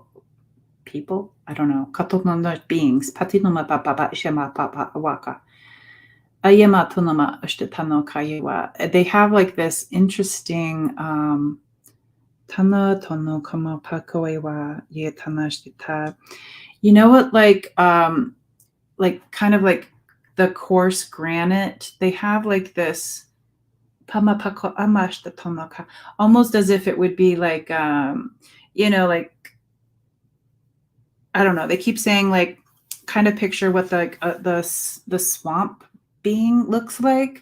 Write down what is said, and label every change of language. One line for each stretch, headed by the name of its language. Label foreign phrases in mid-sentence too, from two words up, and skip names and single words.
English: People? I don't know. Katononda beings. Patinoma papa shema papa waka. Ayema tonoma ushtitano kayewa. They have like this interesting tana tono kama pakoewa ye tanashtita. You know what, like kind of like the coarse granite, they have like this almost as if it would be like like I don't know, they keep saying like kind of picture what the swamp being looks like.